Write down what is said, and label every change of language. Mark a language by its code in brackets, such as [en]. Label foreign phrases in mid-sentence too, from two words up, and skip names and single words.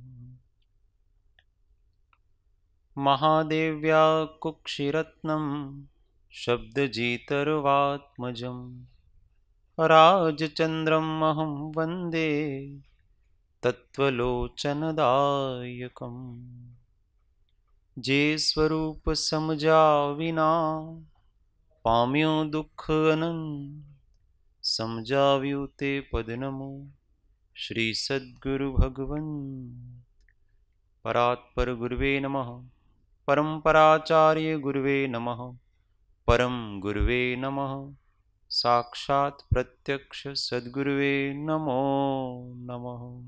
[sa] महादेव्या कुक्षिरत्नं शब्दजितर्वात्मजं राजचन्द्रमहं वन्दे तत्त्वलोचनदायकम्। [gu] જે સ્વરૂપ સમજા વિના પામ્યો દુઃખ અનંત, समजाव्યું તે પદ નમો શ્રી સદ્ગુરુ ભગવન। [sa] પરાત્પર ગુરુવે નમઃ, પરંપરાચાર્ય ગુરુવે નમઃ, પરમ ગુરુવે નમઃ, સાક્ષાત પ્રત્યક્ષ સદ્ગુરુવે નમો નમઃ।